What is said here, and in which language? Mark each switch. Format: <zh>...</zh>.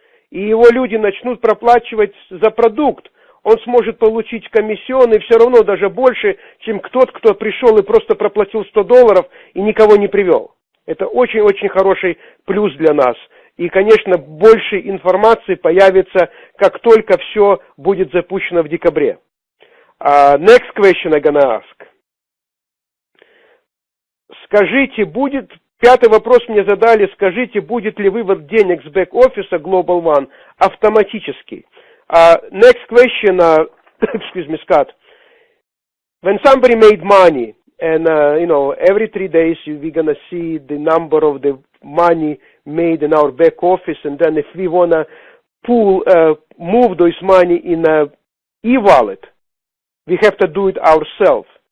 <ru>и его люди начнут проплачивать за продукт, он сможет получить комиссионный все равно даже больше, чем тот, кто пришел и просто проплатил $100 и никого не привел. Это очень-очень хороший плюс для нас. И, конечно, больше информации появится, как только все будет запущено в декабре.</ru> <en>Next question I'm gonna ask.</en> <ru>Скажите, пятый вопрос мне задали, скажите, будет ли вывод денег с бэк-офиса GlobalOne автоматически?</ru> <en>Next question, excuse me, Scott. When somebody made money, and every 3 days we're gonna see the number of the money made in our back office, and then if we wanna move those money in a e-wallet, we have to do it ourselves.</en>